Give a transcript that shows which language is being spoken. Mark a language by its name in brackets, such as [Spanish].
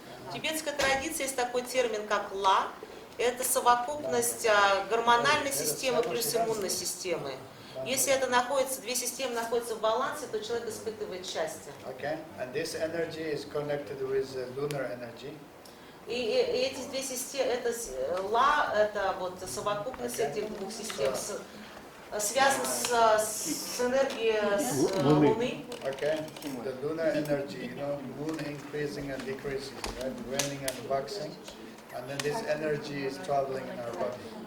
[Russian] В тибетской традиции есть такой термин, как ла. Это совокупность гормональной системы плюс иммунной системы. Если это две системы находятся в балансе, то человек испытывает счастье. [English] Okay, and this energy is connected with lunar energy. [Russian] И эти две системы, это ла, это вот совокупность этих двух систем, связана с энергией Луны. [English] Okay, the lunar energy, moon increasing and decreasing, right? Waning and waxing, and then this energy is traveling in our body.